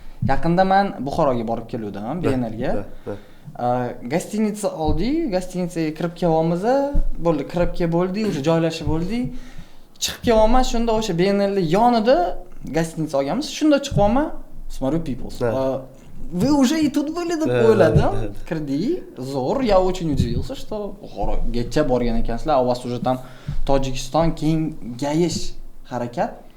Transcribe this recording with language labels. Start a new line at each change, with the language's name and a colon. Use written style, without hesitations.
Uzbek: Yaqinda men Buxoroga borib keldim, BNLga. Gostinitsa oldik, gostinitsaga kirib kelamiz, bo'ldi, kirib bo'ldi, o'sha joylashib bo'ldi. Chiqib kelaman, shunda o'sha BNL yonida gostinitsa olganmiz. Shunda chiqaman, смотрю people.
Russian: Вы уже и тут были
Uzbek: deb o'yladim. Kirdik, zo'r,
Russian: я очень удивился, что
Uzbek: Buxorogacha borgan ekansizlar.
Russian: У вас уже там Tojikiston
Uzbek: kengayish harakat.